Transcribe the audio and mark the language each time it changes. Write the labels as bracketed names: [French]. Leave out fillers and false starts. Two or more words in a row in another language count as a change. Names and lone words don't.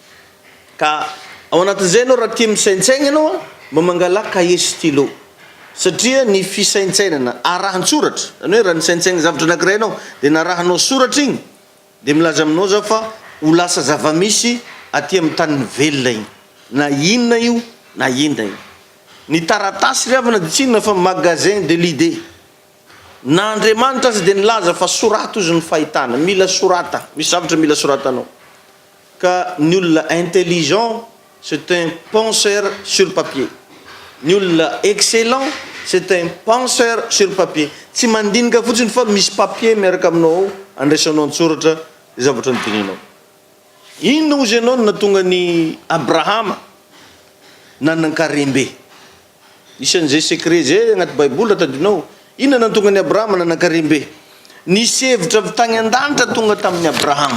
[Malagasy] Ka ao anatin'izay anao raha tia misaintsaigna anao mba mangala [French] cahier stylo, [Malagasy] satria ny fisaintsainana arahan-tsoratra, zany hoe raha nisaintsaigna zavatra anankiray anao dia narahanao soratra igny dia milaza aminao za fa ho lasa zava-misy aty amin'ny tany velona igny, na inona io na inona io. Ny taratasy ry havana dia tsy inona fa [French] magasin de l'idée. [Malagasy] Na Andriamanitra azy dia nilaza fa sorato izy ny fahitana, mila sorata, misy zavatra mila soratanao. Ka ny olona intelligent [French] c'est un penseur sur papier, [Malagasy] ny olona excellent [French] c'est un penseur sur papier. [Malagasy] Tsy mandinika fotsiny fa misy papier miaraka aminao andraisanao an-tsoratra zavatra noteninao. Inona ozy ianao no natonga ny Abrahama nanan-karembe? Isan'izay secret zay agnaty baiboly tadinao. Inona natonga ny Abrahama nanan-karembe? Nisy hevitra avy tany an-danitra tonga tamin'ny Abrahama.